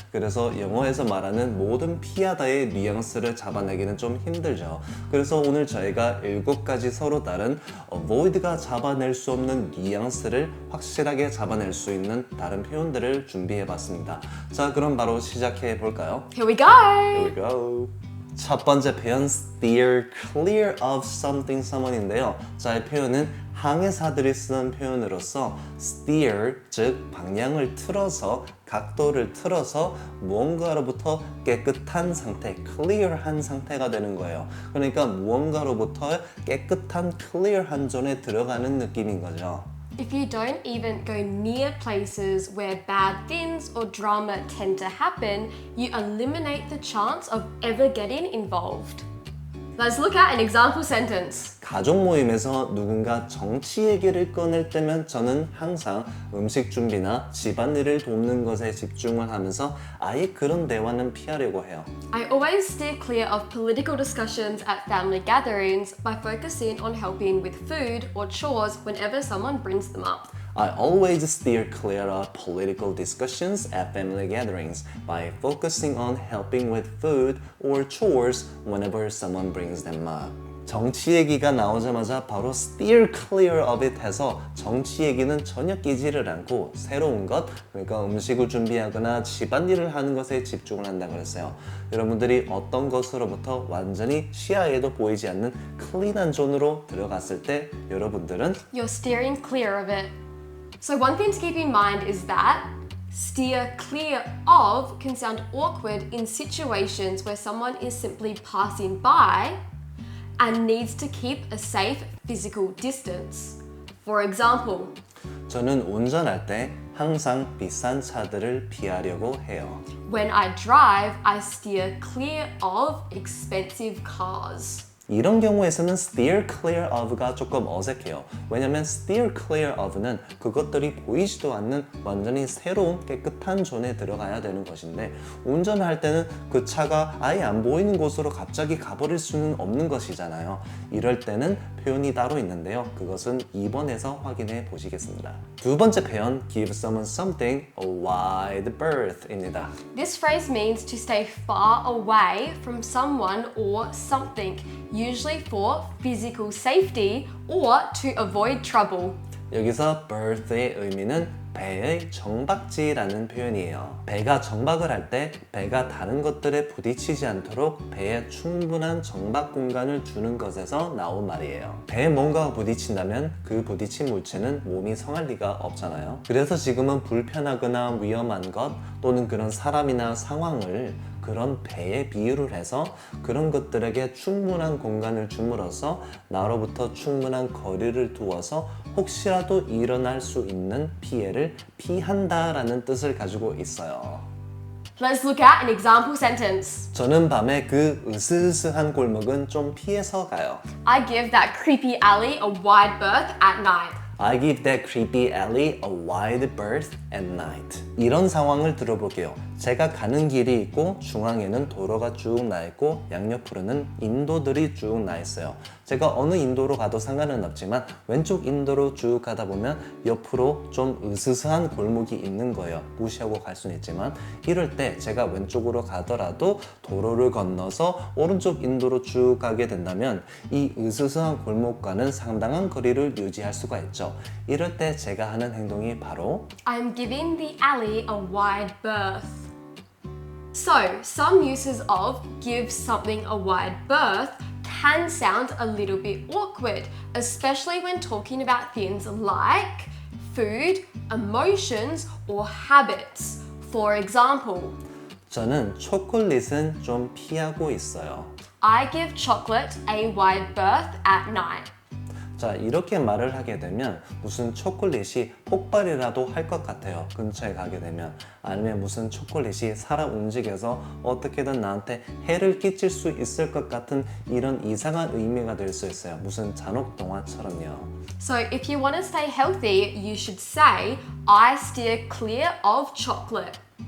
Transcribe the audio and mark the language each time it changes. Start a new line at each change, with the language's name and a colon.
Korean: 그래서 영어에서 말하는 모든 피하다의 뉘앙스를 잡아내기는 좀 힘들죠. 그래서 오늘 저희가 7가지 서로 다른 avoid가 잡아낼 수 없는 뉘앙스를 확실하게 잡아낼 수 있는 다른 표현들을 준비해봤습니다. 자, 그럼 바로 시작해 볼까요?
English: Here we go. Here we go.
Korean: 첫 번째 표현
English: steer clear of something someone
Korean: 인데요. 자, 이 표현은 항해사들이 쓰는 표현으로서 steer, 즉 방향을 틀어서 각도를 틀어서 무언가로부터 깨끗한 상태, clear한 상태가 되는 거예요. 그러니까 무언가로부터 깨끗한 clear한 존에 들어가는 느낌인 거죠.
English: If you don't even go near places where bad things or drama tend to happen, you eliminate the chance of ever getting involved. Let's look at an example sentence.
Korean: 가족 모임에서 누군가 정치 얘기를 꺼낼 때면 저는 항상 음식 준비나 집안일을 돕는 것에 집중을 하면서 아예 그런 대화는 피하려고 해요.
English: I always steer clear of political discussions at family gatherings by focusing on helping with food or chores whenever someone brings them up. I always steer clear of political discussions at family gatherings by focusing on helping with food or chores whenever someone brings them up.
Korean: 정치 얘기가 나오자마자 바로
English: steer clear of it
Korean: 해서 정치 얘기는 전혀 끼지를 않고 새로운 것, 그러니까 음식을 준비하거나 집안일을 하는 것에 집중을 한다고 그랬어요. 여러분들이 어떤 것으로부터 완전히 시야에도 보이지 않는 클린한 존으로 들어갔을 때 여러분들은
English: You're steering clear of it. So one thing to keep in mind is that steer clear of can sound awkward in situations where someone is simply passing by and needs to keep a safe physical distance. For example,
Korean: 저는 운전할 때 항상 비싼 차들을 피하려고 해요.
English: when I drive, I steer clear of expensive cars.
Korean: 이런 경우에서는 steer clear of가 조금 어색해요. 왜냐면 steer clear of는 그것들이 보이지도 않는 완전히 새로운 깨끗한 존에 들어가야 되는 것인데 운전할 때는 그 차가 아예 안 보이는 곳으로 갑자기 가버릴 수는 없는 것이잖아요. 이럴 때는 표현이 따로 있는데요. 그것은 2번에서 확인해 보시겠습니다. 두 번째 표현
English: give someone something a wide berth
Korean: 입니다.
English: This phrase means to stay far away from someone or something, usually for physical safety or to avoid trouble.
Korean: 여기서 berth의 의미는 배의 정박지라는 표현이에요. 배가 정박을 할 때 배가 다른 것들에 부딪히지 않도록 배에 충분한 정박 공간을 주는 것에서 나온 말이에요. 배에 뭔가가 부딪힌다면 그 부딪힌 물체는 몸이 성할 리가 없잖아요. 그래서 지금은 불편하거나 위험한 것 또는 그런 사람이나 상황을 그런 배에 비유를 해서 그런 것들에게 충분한 공간을 줌으로써 나로부터 충분한 거리를 두어서 혹시라도 일어날 수 있는 피해를 피한다라는 뜻을 가지고 있어요.
English: Let's look at an example sentence.
Korean: 저는 밤에 그 으스스한 골목은 좀 피해서 가요. I give that creepy alley a wide berth at night. I give that creepy alley a wide berth at night. 이런 상황을 들어볼게요. 제가 가는 길이 있고 중앙에는 도로가 쭉 나 있고 양옆으로는 인도들이 쭉 나 있어요. 제가 어느 인도로 가도 상관은 없지만 왼쪽 인도로 쭉 가다 보면 옆으로 좀 으스스한 골목이 있는 거예요. 무시하고 갈 수는 있지만 이럴 때 제가 왼쪽으로 가더라도 도로를 건너서 오른쪽 인도로 쭉 가게 된다면 이 으스스한 골목과는 상당한 거리를 유지할 수가 있죠. 이럴 때 제가 하는 행동이 바로
English: I'm giving the alley a wide berth. So, some uses of give something a wide berth can sound a little bit awkward, especially when talking about things like food, emotions, or habits. For example,
Korean: 저는 초콜릿은 좀 피하고 있어요.
English: I give chocolate a wide berth at night.
Korean: 자, 이렇게 말을 하게 되면 무슨 초콜릿이 폭발이라도 할 것 같아요. 근처에 가게 되면. 아니면 무슨 초콜릿이 살아 움직여서 어떻게든 나한테 해를 끼칠 수 있을 것 같은 이런 이상한 의미가 될 수 있어요. 무슨 잔혹 동화처럼요.
English: So if you want to stay healthy, you should say, I steer clear of chocolate.